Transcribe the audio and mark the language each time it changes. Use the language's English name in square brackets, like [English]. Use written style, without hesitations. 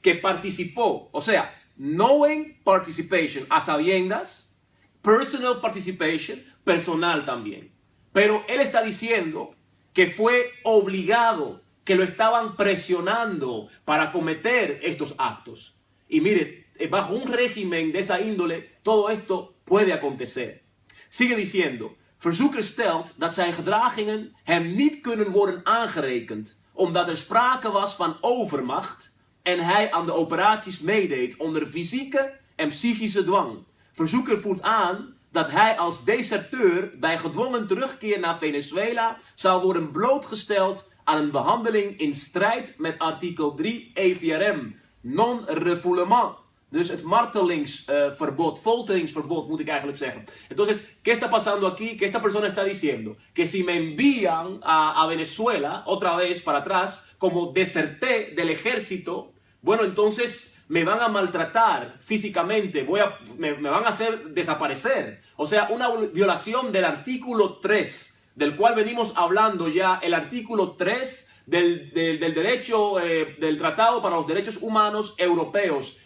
[Spanish] Que participó, o sea, [English] knowing participation, [Spanish] a sabiendas, [English] personal participation, [Spanish] personal también. Pero él está diciendo que fue obligado, que lo estaban presionando para cometer estos actos. Y mire, bajo un régimen de esa índole, todo esto puede acontecer. Sigue diciendo, [Dutch] verzoeker stelt dat zijn gedragingen hem niet kunnen worden aangerekend, omdat er sprake was van overmacht en hij aan de operaties meedeed onder fysieke en psychische dwang. Verzoeker voert aan dat hij als deserteur bij gedwongen terugkeer naar Venezuela zou worden blootgesteld aan een behandeling in strijd met artikel 3 EVRM, non-refoulement. Dus het martelingsverbod, folteringsverbod moet ik eigenlijk zeggen. [Spanish] Entonces, ¿qué está pasando aquí? Que esta persona está diciendo que si me envían a Venezuela otra vez para atrás, como deserté del ejército, bueno, entonces me van a maltratar físicamente, me van a hacer desaparecer. O sea, una violación del artículo 3, del cual venimos hablando ya, el artículo 3 del derecho, del Tratado para los Derechos Humanos Europeos.